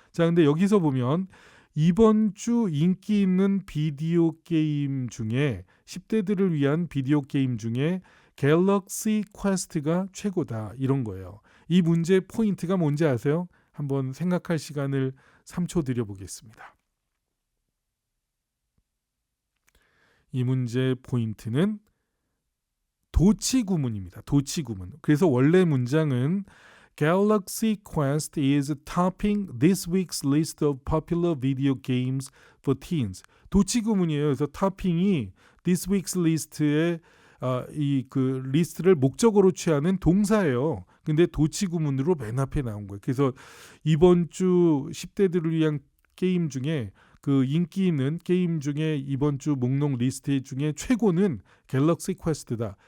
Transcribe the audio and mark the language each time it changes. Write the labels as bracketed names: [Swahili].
[Korean] 자, 근데 여기서 보면 이번 주 인기 있는 비디오 게임 중에 10대들을 위한 비디오 게임 중에 갤럭시 퀘스트가 최고다 이런 거예요. 이 문제 포인트가 뭔지 아세요? 한번 생각할 시간을 3초 드려보겠습니다. 이 문제 포인트는 도치구문입니다. 도치구문. 그래서 원래 문장은 [English] Galaxy Quest is topping this week's list of popular video games for teens. [Korean] 도치구문이에요. 그래서 topping이 this week's list에 이 그 리스트를 목적어로 취하는 동사예요. 근데 도치구문으로 맨 앞에 나온 거예요. 그래서 이번 주 10대들을 위한 게임 중에 그 인기 있는 게임 중에 이번 주 목록 리스트 중에 최고는 갤럭시 퀘스트다.